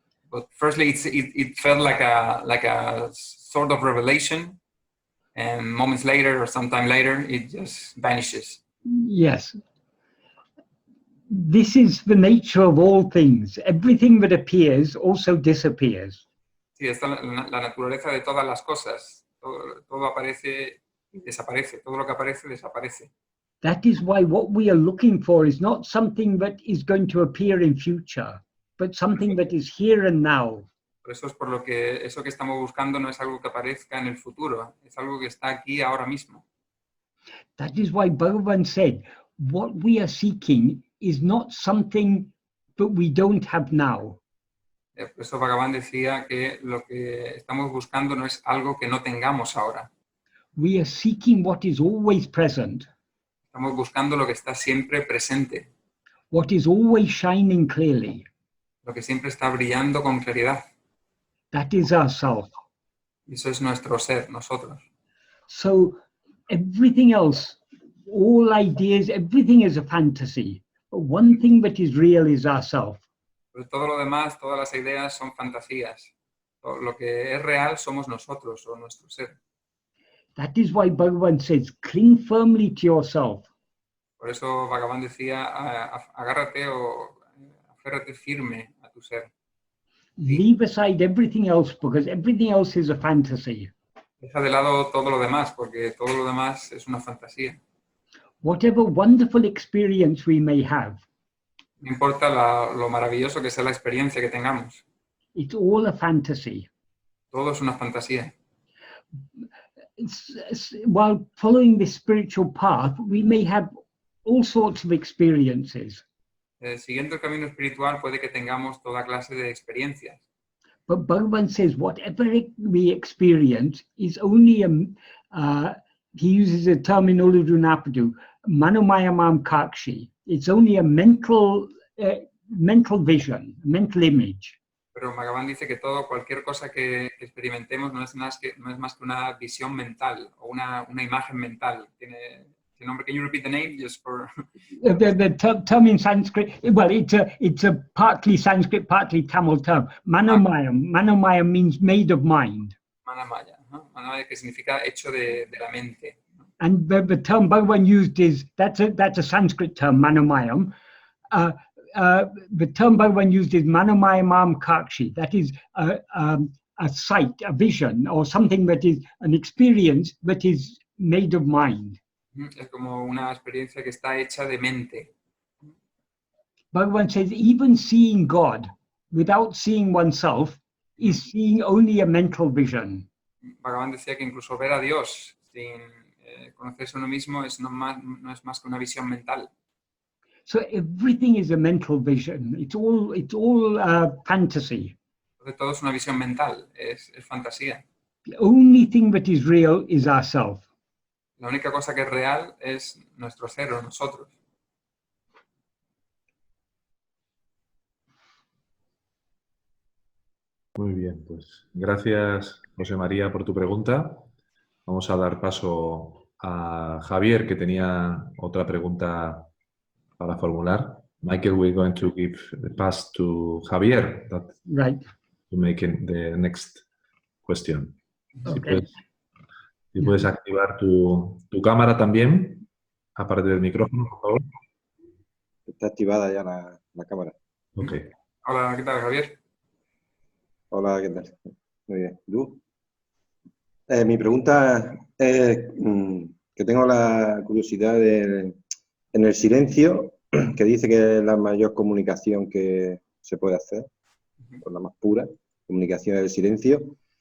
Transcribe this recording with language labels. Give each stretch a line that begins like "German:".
English: But firstly, it felt like a sort of revelation. And moments later or sometime later, it just vanishes. Yes. This is the nature of all things. Everything that appears also disappears.
Spanish: Sí, esta es la naturaleza de todas las cosas. Todo aparece y desaparece. Todo lo que aparece, desaparece.
English: That is why what we are looking for is not something that is going to appear in future, but something that is here and now.
Spanish: Por eso es por lo que eso que estamos buscando no es algo que aparezca en el futuro, es algo que está aquí ahora mismo.
English: That is why Bhagavan said, what we are seeking is not something that we don't have now.
Spanish: Por eso Bhagavan decía que lo que estamos buscando no es algo que no tengamos ahora.
English: We are seeking what is always present.
Spanish: Estamos buscando lo que está siempre presente,
English: what is always shining clearly.
Spanish: lo que siempre está brillando con claridad.
English: That is ourself.
Spanish: Y eso es nuestro ser, nosotros.
English: So everything else, all ideas, everything is a fantasy. But one thing that is real is ourself.
Spanish: Pero todo lo demás, todas las ideas son fantasías. Todo lo que es real somos nosotros o nuestro ser.
English: That is why Bhagavan says, cling firmly to yourself.
Spanish: Por eso Bhagavan decía, agárrate o aférrate firme a tu ser.
English: Leave aside everything else because everything else is a fantasy.
Spanish: Deja de lado todo lo demás, porque todo lo demás es una fantasía.
English: Whatever wonderful experience we may have,
Spanish: No importa lo maravilloso que sea la experiencia que tengamos.
English: it's all a fantasy.
Spanish: Todo es una fantasía.
English: While following this spiritual path, we may have all sorts of experiences.
Spanish: Siguiendo el camino espiritual puede que tengamos toda clase de experiencias.
English: But Bhagavan says whatever we experience is only he uses a term in Uludunapadu, Manomayamam Kakshi. It's only a mental vision, mental image.
Spanish: Pero Bhagavan dice que cualquier cosa que experimentemos no es más que una visión mental o una imagen mental. Tiene el nombre.
English: Can you repeat the name just for? The term in Sanskrit, well, it's a partly Sanskrit, partly Tamil term. Manomayam. Manomayam means made of mind.
Spanish: Manamaya, ¿no? Manamaya, que significa hecho de la mente.
English: And the term Bhagavan used is that's a Sanskrit term, Manomayam. The term Bhagavan used is Manomayamam Kakshi. That is a sight, a vision, or something that is an experience that is made of mind.
Spanish: Es como una experiencia que está hecha de mente.
English: Bhagavan says even seeing God without seeing oneself is seeing only a mental vision.
Spanish: Bhagavan decía que incluso ver a Dios sin conocerse uno mismo no es más que una visión mental.
English: So everything is a mental vision. It's all fantasy.
Spanish: Entonces todo es una visión mental, es fantasía.
English: The only thing that is real is ourself.
Spanish: La única cosa que es real es nuestro ser o nosotros. Muy bien, pues gracias, José María, por tu pregunta. Vamos a dar paso a Javier, que tenía otra pregunta para formular.
English: Michael, we're going to give the pass to Javier Right. to make the next question. Okay.
Spanish: Si puedes activar tu cámara también, aparte del micrófono, por favor. Está activada ya la cámara. Ok. Hola, ¿qué tal, Javier? Hola, ¿qué tal? Muy bien. ¿Tú? Mi pregunta es que tengo la curiosidad en el silencio, que dice que es la mayor comunicación que se puede hacer, o la más pura, comunicación del silencio.